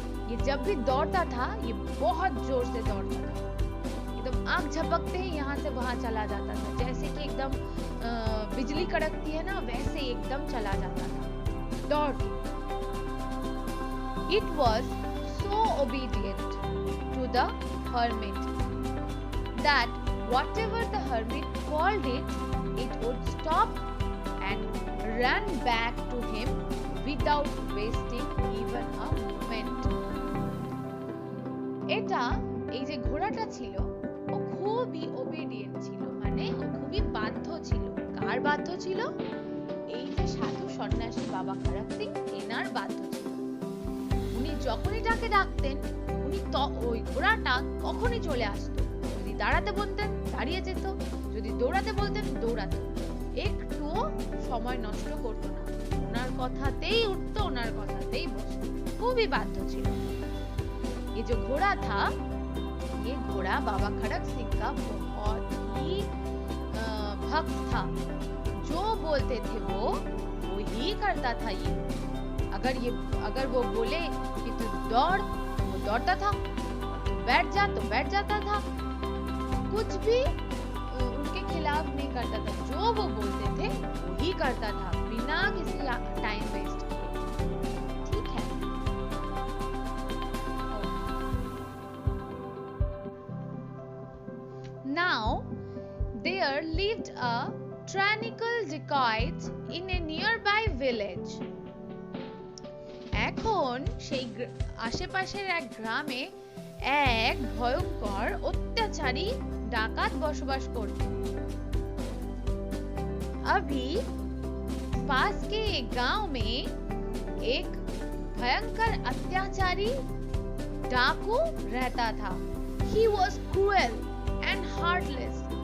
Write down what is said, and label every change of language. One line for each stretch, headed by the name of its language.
Hindi: ये जब भी दौड़ता था ये बहुत जोर से दौड़ता था, एकदम आंख झपकते ही यहाँ से वहां चला जाता था, जैसे कि एकदम बिजली कड़कती है ना वैसे ही एकदम चला जाता था दौड़ के।
English: It was so obedient to the hermit that whatever the hermit called it, it would stop and run back to him without wasting even a moment.
Bangla: এটা এই যে ঘোড়াটা ছিল ও খুবই ওবিডিয়েন্ট ছিল, মানে ও খুবই বাধ্য ছিল। কার বাধ্য ছিল? এই যে সাধু সন্ন্যাসী বাবা খড়ক সিং এনার বাধ্য ছিল। উনি যখনই তাকে ডাকতেন উনি ওই ঘোড়াটা কখনই চলে আসতো। যদি দাঁড়াতে বলতেন দাঁড়িয়ে যেত, যদি দৌড়াতে বলতেন দৌড়াতো, একটুও সময় নষ্ট করতো না। ওনার কথাতেই উঠতো, ওনার কথাতেই বসতো, খুবই বাধ্য ছিল।
Hindi: ये जो घोड़ा था, ये घोड़ा बाबा खड़क सिंह का बहुत ही भक्त था। जो बोलते थे वो ही करता था। ये अगर वो बोले कि तू दौड़ तो वो दौड़ता था, बैठ जा तो बैठ जाता था, कुछ भी उनके खिलाफ नहीं करता था। जो वो बोलते थे वो ही करता था बिना किसी टाइम वेस्ट किए, ठीक है।
English: Now there lived a tyrannical dacoit in a nearby village.
Bangla: এখন সেই আশেপাশের এক গ্রামে এক ভয়ঙ্কর অত্যাচারী ডাকাত বসবাস করত। अभी
Hindi: पास के एक गांव में एक भयंकर अत्याचारी डाकू रहता था।
English: He was cruel and heartless.